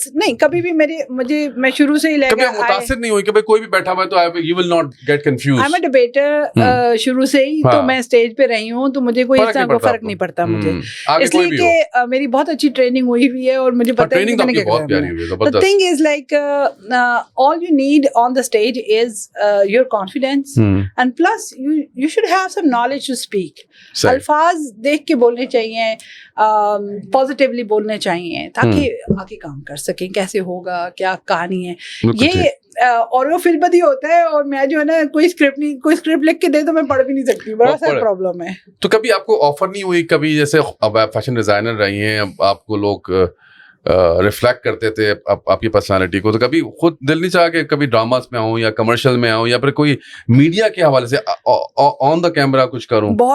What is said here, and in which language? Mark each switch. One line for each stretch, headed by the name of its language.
Urdu: نہیں, کبھی بھی میں شروع سے ہی لے کبھی متاثر نہیں ہوئی کہ کوئی بھی بیٹھا ہوا ہے تو
English: you will not get confused. I'm a debater
Urdu: شروع سے ہی, تو میں اسٹیج پہ رہی ہوں, تو مجھے کوئی اس طرح کا فرق نہیں پڑتا مجھے, اس لیے کہ میری بہت اچھی ٹریننگ ہوئی ہوئی ہے اور مجھے پتہ ہے کہ میں نے کیا کرنا ہے.
English: The thing is like all you need on the stage is your confidence, and plus you should have some knowledge to speak.
Urdu: الفاظ دیکھ کے بولنے چاہیے, پازیٹیولی بولنے چاہیے, تاکہ آگے کام کر سکیں کیسے ہوگا, کیا کہانی ہے یہ. اور وہ فل بدی ہوتا ہے, اور میں جو ہے نا کوئی اسکرپٹ لکھ کے دے تو میں پڑھ بھی نہیں سکتی, بڑا سا پرابلم ہے. تو کبھی آپ کو آفر نہیں ہوئی کبھی, جیسے اب آپ فیشن ڈیزائنر رہی ہیں, اب آپ کو لوگ ریفلیکٹ کرتے تھے آپ کی پرسنالٹی کو, تو کبھی خود دل نہیں چاہا کہ کبھی ڈراماز میں آؤں یا کمرشل میں آؤں یا پھر کوئی میڈیا کے حوالے سے آن دا کیمرہ کچھ کروں؟